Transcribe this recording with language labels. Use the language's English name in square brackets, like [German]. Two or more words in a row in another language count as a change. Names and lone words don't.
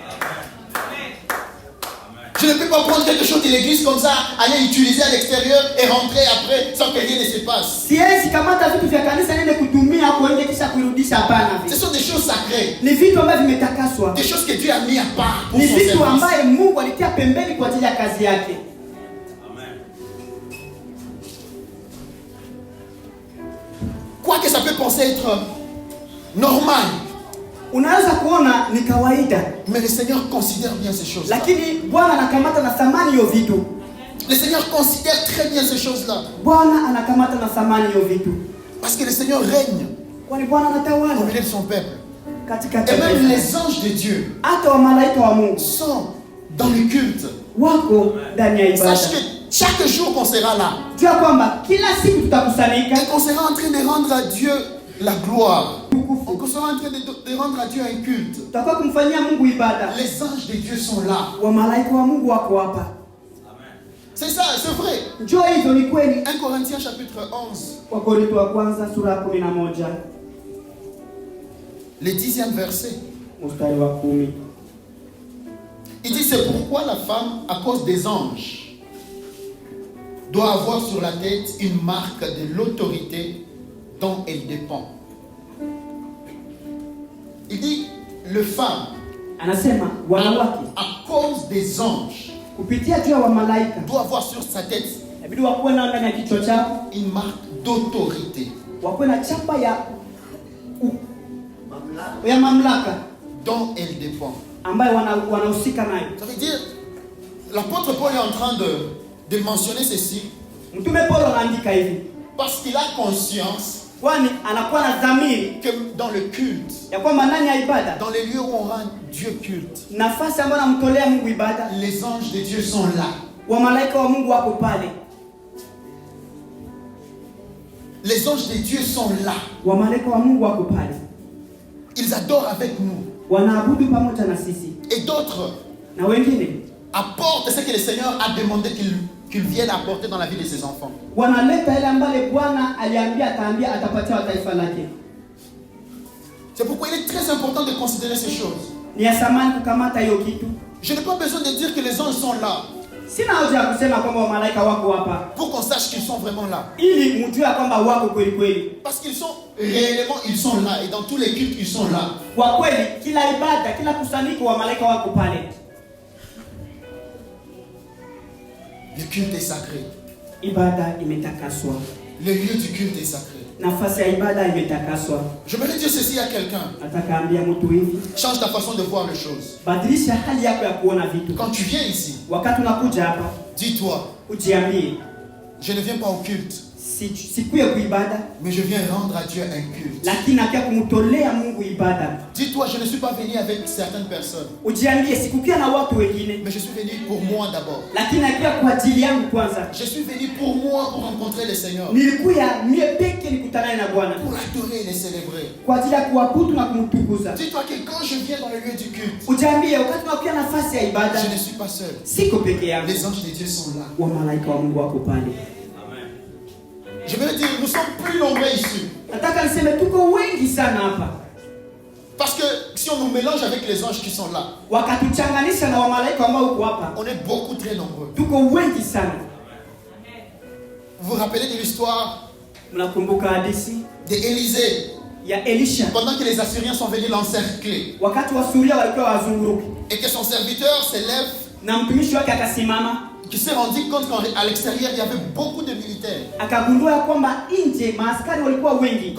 [French] Je ne peux pas prendre quelque chose de l'église comme ça, aller utiliser à l'extérieur et rentrer après sans que rien ne se passe. [Swahili] Siwezi kamata vitu vya kanisa niende kutumia hapo nje kisha kuirudisha, hapana. [French] Ce sont des choses sacrées. [Swahili] Ni vitu ambavyo vimetakaswa, [French] Des choses que Dieu a mis à part pour [Swahili] ni [French] son [Swahili] vitu [French] service. [Swahili] ambaye Mungu alitia pembeni kwa ajili ya kazi yake. [French] Quoique ça peut penser être normal, [Swahili] Unaweza kuona ni kawaida, [French] mais le Seigneur considère bien ces choses-là. [Swahili] lakini Bwana anakamata na thamani hiyo vitu. [French] Le Seigneur considère très bien ces choses-là. [Swahili] Bwana anakamata na thamani hiyo vitu, [French] Parce que le Seigneur règne [Swahili] kwani Bwana [French] au [Swahili] anatawala [French] milieu de son peuple. [Swahili] katika [French] Et même [Swahili] taifa. [French] les anges de Dieu [Swahili] Hata wa malaika wa Mungu [French] sont dans le culte. [Swahili] wako ndani ya ibada. [French] Sache que chaque jour qu'on sera là, [Swahili] Jua kwamba kila siku tutakusanyika [French] et qu'on sera en train de rendre à Dieu la gloire. On sera en train de rendre à Dieu un culte. [Swahili] tutakuwa kumfanyia Mungu ibada. [French] Les anges de Dieu sont là. [Swahili] Wa malaika wa Mungu wako hapa. [French] C'est ça, c'est vrai. [Swahili] Njoo hivyo, ni kweli. [French] 1 Corinthiens chapitre 11, [Swahili] Wakorintho wa kwanza sura ya 11 [French] le 10e verset. [Swahili] mstari wa 10. [French] Il dit, c'est pourquoi la femme, à cause des anges, doit avoir sur la tête une marque de l'autorité dont elle dépend. Il dit, le femme, [Swahili] Anasema wanawake [French] à cause des anges, [Swahili] kupitia juu ya wa malaika [French] doit avoir sur sa tête [Swahili] inabidi wakuwe nao ndani ya kichwa chao, [French] une marque d'autorité [Swahili] wakuwe na chapa ya mamlaka [French] dont elle dépend. [Swahili] ambayo wanahusika nayo. [French] Ça veut dire, l'apôtre Paul est en train de mentionner ceci [Swahili] Mtume Paulo anaandika hivi [French] parce qu'il a conscience [Swahili] kwani anakuwa na dhamiri [French] que dans le culte, [Swahili] ya kwamba ndani ya ibada, [French] dans les lieux où on rend Dieu culte, [Swahili] nafasi ambayo anamtolea Mungu ibada, [French] les anges de Dieu sont là. [Swahili] wa malaika wa Mungu wako pale. [French] Les anges de Dieu sont là. [Swahili] Wa malaika wa Mungu wako pale, [French] Ils adorent avec nous. [Swahili] wanaabudu pamoja na sisi, [French] Et d'autres [Swahili] na wengine [French] apportent ce que le Seigneur a demandé qu'ils viennent apporter dans la vie de ses enfants. [Swahili] wanaleta ile ambayo Bwana aliambia ataambia atapatia wa taifa lake. [French] C'est pourquoi il est très important de considérer ces choses. [Swahili] Ni ya thamani kukamata hiyo kitu. [French] Je n'ai pas besoin de dire que les anges sont là [Swahili] Sina haja ya kusema kwamba wa malaika wako hapa [French] pour qu'on sache qu'ils sont vraiment là. [Swahili] ili mjue kwamba wako kweli kweli. [French] Parce qu'ils sont réellement, ils sont là. Et dans tous les cultes, ils sont là. [Swahili] Kwa kweli kila ibada, kila kusanyiko wa malaika wako pale. [French] Le culte est sacré. [Swahili] Ibada imetakaswa. [French] Le lieu du culte est sacré. [Swahili] Nafasi ya ibada imetakaswa. [French] J'aimerais dire ceci à quelqu'un. [Swahili] Nataka ambia mtu hivi. [French] Change ta façon de voir les choses. [Swahili] Badilisha hali yako ya kuona vitu. [French] Quand tu viens ici, [Swahili] Wakati unakuja hapa, [French] dis-toi, [Swahili] ujiambie, [French] je ne viens pas au culte, [Swahili] sikuye kuibada, [French] mais je viens rendre à Dieu un culte. [Swahili] lakini napia kumtolea Mungu ibada. [French] Dis-toi, je ne suis pas venu avec certaines personnes, [Swahili] Ujiambie, sikukia na watu wengine, [French] mais je suis venu pour moi d'abord. [Swahili] lakini napia kwa ajili yangu kwanza. [French] Je suis venu pour moi, pour rencontrer le Seigneur, [Swahili] Nilikuya mie peke nikutanane na Bwana, [French] pour adorer et les célébrer. [Swahili] kwa ajili ya kuabudu na kumtukuza. [French] Dis-toi que quand je viens dans le lieu du culte, [Swahili] Ujiambie, wakati unakuja nafasi ya ibada, [French] je ne suis pas seul. [Swahili] siko peke yangu. [French] Les anges de Dieu sont là. [Swahili] Wa malaika wa Mungu wako pale. [French] Je veux dire, nous sommes plus nombreux ici. [Swahili] Nataka niseme tuko wengi sana hapa. [French] Parce que si on nous mélange avec les anges qui sont là, [Swahili] Wakatuchanganisha na wamalaika ambao uko hapa, [French] on est beaucoup très nombreux. [Swahili] tuko wengi sana. [French] Vous vous rappelez de l'histoire [Swahili] Mnakumbuka hadithi [French] d'Élisée, [Swahili] ya Elisha [French] pendant que les Assyriens sont venus l'encercler [Swahili] wakati wa Suria walikuwa wazunguruki, [French] et que son serviteur s'élève, [Swahili] na mtumishi wake akasimama, [French] qui s'est rendu compte qu'à l'extérieur il y avait beaucoup de militaires. [Swahili] akagundua kwamba nje maaskari walikuwa wengi.